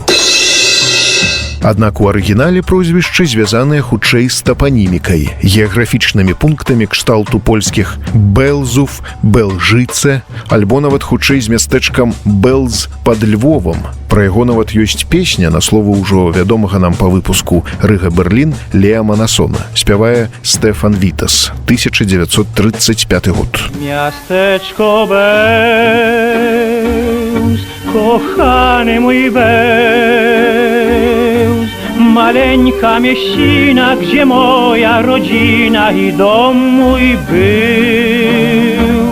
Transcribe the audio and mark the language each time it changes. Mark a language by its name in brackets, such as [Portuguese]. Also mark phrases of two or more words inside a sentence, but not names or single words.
[Belarusian] Аднак у арыгінале прозвішчы звязаныя хутчэй з тапанімікай, геаграфічнымі пунктамі кшталту польскіх Белзув, Белжыце, альбо нават хутчэй з мястэчкам Белз пад Львовам. Пра яго нават ёсць песня на словы ўжо вядомага нам па выпуску Рыга Берлін Леа Манасона. Спявае Стефан Вітас, 1935 год. [Polish] Miasteczko Bełz, kochany mój Bełz, maleńka mieścina, gdzie moja rodzina i dom mój był.